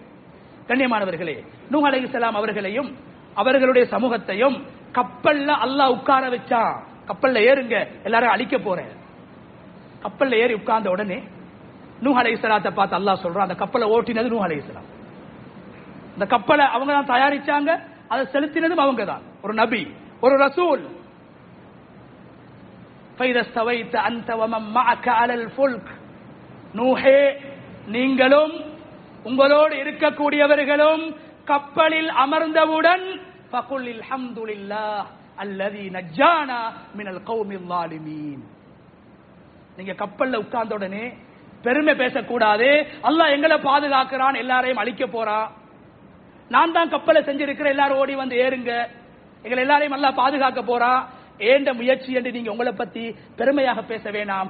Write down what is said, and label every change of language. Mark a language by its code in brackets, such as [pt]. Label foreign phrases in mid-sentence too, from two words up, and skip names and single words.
[ta] கண்ணியமானவர்களே, நூஹ் அலைஹிஸ்ஸலாம் அவர்களையும் அவர்களுடைய சமூகத்தையும் கப்பல்ல அல்லாஹ் உட்கார வச்சான். கப்பல்ல ஏறுங்க, எல்லாரும் அழிக்க போறேன். கப்பல்ல ஏறி உட்கார்ந்த உடனே நூஹ் அலைஹிஸ்ஸலாத்தை பார்த்து அல்லாஹ் சொல்றான், அந்த கப்பலை ஓட்டினது நூஹ் அலைஹிஸ்ஸலாம். இந்த கப்பலை அவங்க தான் தயாரிச்சாங்க, அதை செலுத்தினதும் அவங்க தான். ஒரு நபி, ஒரு ரசூல். [ar] فَإِذَا اسْتَوَيْتَ أَنْتَ وَمَن مَّعَكَ عَلَى الْفُلْكِ. [ta] நூஹே, நீங்களும் உங்களோடு இருக்கக்கூடியவர்களும் கப்பலில் அமர்ந்தவுடன் [ar] فَقُلْ الْحَمْدُ لِلَّهِ الَّذِي نَجَّانَا مِنَ الْقَوْمِ الظَّالِمِينَ. [ta] நீங்க கப்பல்ல உட்கார்ந்த உடனே பெருமை பேசக்கூடாது. அல்லாஹ் எங்களை பாதுகாக்கிறான், எல்லாரையும் அழிக்க போறான், நான் தான் கப்பலை செஞ்சிருக்கிறேன், எல்லாரும் ஓடி வந்து ஏறுங்க, எங்களை எல்லாரையும் அல்லாஹ் பாதுகாக்க போறான், ஏண்ட முயற்சி என்று நீங்க உங்களை பத்தி பெருமையாக பேச வேணாம்.